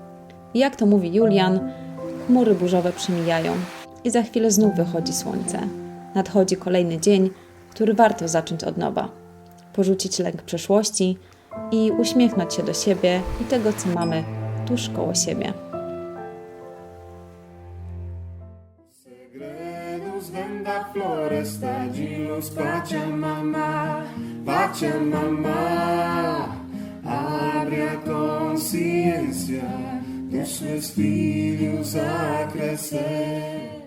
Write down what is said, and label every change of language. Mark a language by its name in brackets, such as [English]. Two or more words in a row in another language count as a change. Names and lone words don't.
[Polish] Jak to mówi Julian, Chmury burzowe przemijają i za chwilę znów wychodzi słońce. Nadchodzi kolejny dzień, który warto zacząć od nowa. Porzucić lęk przeszłości i uśmiechnąć się do siebie i tego, co mamy tuż koło siebie. [Portuguese] Segredos venda floresta de luz Pachamama, Pachamama, abre a consciência dos seus filhos a crescer.